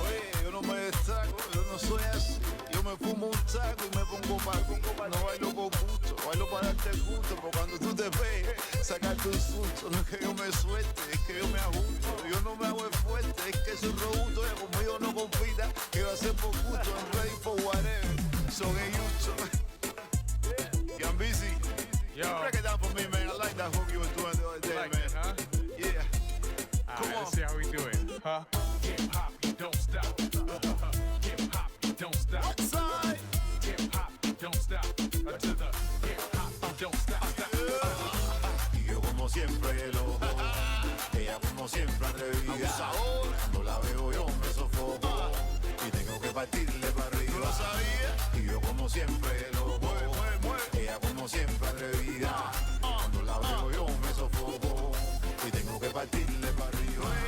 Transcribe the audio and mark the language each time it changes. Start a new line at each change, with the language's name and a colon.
Spanish: Oye, yo no me destaco, yo no soy así. Yo me fumo un taco y me pongo pa'. No bailo con gusto, bailo para darte gusto. Porque cuando tú te pegues, sacarte un susto. No es que yo me suelte, es que yo me ajusto. Yo no me hago el fuerte, es que soy robusto. Ya conmigo no compita, que va a ser por gusto.
English: I'm ready for whatever, so get used to it. Yeah, I'm busy. Yo. Break it down for me, man. I like that hook you were doing the other day, Like man. it, huh? Yeah. All right, let's see how we do it, huh? Hip hop, you don't stop. Hip hop, you don't stop. Outside. Hip hop, you don't stop. To the hip hop, you don't stop.
Spanish: Y yo como siempre loco, ella como siempre atrevida. Cuando la veo yo me sofoco y tengo que partirle para arriba. ¿No lo sabía? Y yo como siempre loco, ella como siempre atrevida. Cuando la veo yo me sofoco y tengo que partirle para arriba.